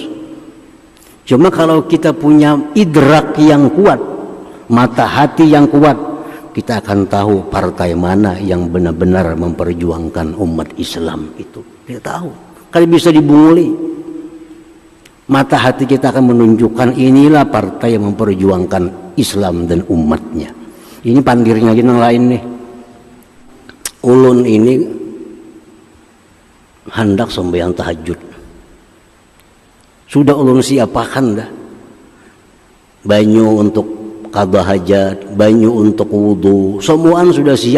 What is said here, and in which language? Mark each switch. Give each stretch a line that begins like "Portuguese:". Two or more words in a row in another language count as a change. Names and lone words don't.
Indonesian: Cuma kalau kita punya idrak yang kuat, mata hati yang kuat, kita akan tahu partai mana yang benar-benar memperjuangkan umat Islam itu. Kita tahu. Kalau bisa dibunguli, mata hati kita akan menunjukkan inilah partai yang memperjuangkan Islam dan umatnya.
Banjar: Ini pandirnya lagi yang lain nih. Ulun ini hendak sembahyang tahajud. Sudah ulun siapakan dah. Banyu untuk qada hajat, banyu untuk wudu, semuaan sudah siap.